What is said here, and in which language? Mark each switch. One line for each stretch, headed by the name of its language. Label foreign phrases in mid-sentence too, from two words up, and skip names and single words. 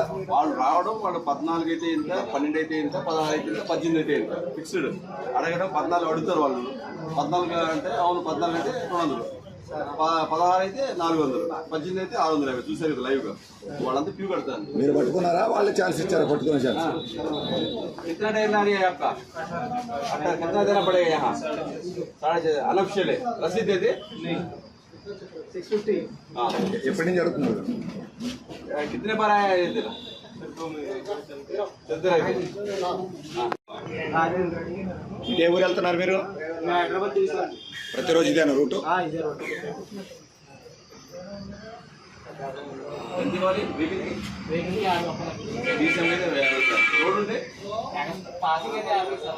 Telugu: వాళ్ళు రావడం, వాళ్ళు 14 అయితే ఎంత, 12 అయితే ఎంత, 16 అయితే ఎంత, 18 అయితే ఎంత ఫిక్స్డ్. అడగడం 14 అడుగుతారు వాళ్ళు. 14 అంటే అవును 14 అయితే 200, 16 అయితే 400, 18 అయితే 650. చూసారు కదా లైవ్ గా. వాళ్ళంతా క్యూ కడతారు. మీరు పట్టుకున్నారా? వాళ్ళు ఛాన్స్ ఇచ్చారా పట్టుకునే ఛాన్స్?
Hindi: कितना टाइम ला रही है आपका? कितना देना पड़ेगा यहाँ? 6.5 अनऑफिशियल है, रसीद देते? नहीं. 650. हाँ.
Telugu: ఎప్పటి నుంచి అడుగుతున్నారు?
Hindi: कितने बार आया है ये तेरा? चलते रहते.
Telugu: ఏ ఊరు వెళ్తున్నారు మీరు? హైదరాబాద్ తీసుకున్నాను. ప్రతిరోజు ఇదేనా రూటు? ఇదే రోడ్. ఎంత వారి వెహికల్ కి? వెహికల్ కి 50 డీసెంట్ అయితే 50. రోడ్ ఉంటే పాసింగ్ అయితే 50 సార్.